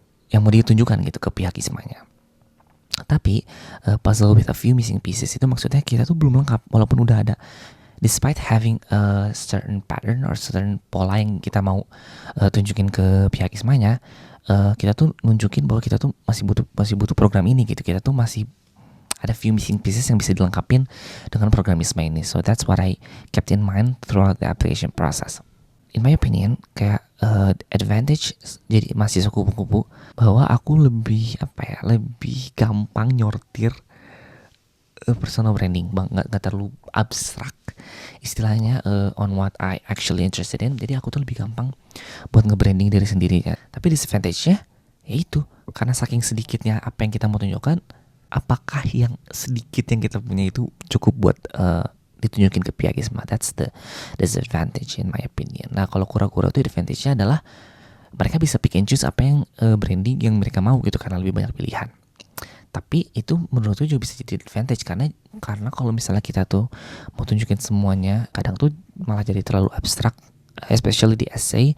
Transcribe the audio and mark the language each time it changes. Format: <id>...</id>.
<id>yang mau ditunjukkan gitu ke pihak ISMA-nya. Tapi</id> <en>puzzle with a few missing pieces</en> <id>itu maksudnya kita tuh belum lengkap walaupun udah ada.</id> <en>Despite having a certain pattern or certain</en> <id>pola yang kita mau tunjukin ke pihak ISMA-nya, kita tuh nunjukin bahwa kita tuh masih butuh program ini gitu. Kita tuh masih ada</id> <en>few missing pieces</en> <id>yang bisa dilengkapin dengan program ISMA ini.</id> <en>So that's what I kept in mind throughout the application process. In my opinion,</en> <id>kayak advantage jadi mahasiswa kupu-kupu bahwa aku lebih gampang nyortir personal branding, nggak terlalu abstrak istilahnya</id> <en>on what I actually interested in.</en> <id>Jadi aku tuh lebih gampang buat nge-branding diri sendiri ya. Tapi disadvantage-nya ya itu, karena saking sedikitnya apa yang kita mau tunjukkan, apakah yang sedikit yang kita punya itu cukup buat ditunjukin ke pihak ISMA.</id> <en>That's the disadvantage in my opinion.</en> <id>Nah kalau kura-kura itu advantage-nya adalah mereka bisa</id> <en>pick and choose</en> <id>apa yang branding yang mereka mau gitu, karena lebih banyak pilihan. Tapi itu menurutku juga bisa jadi advantage karena kalau misalnya kita tuh mau tunjukin semuanya, kadang tuh malah jadi terlalu abstrak, especially di essay.</id>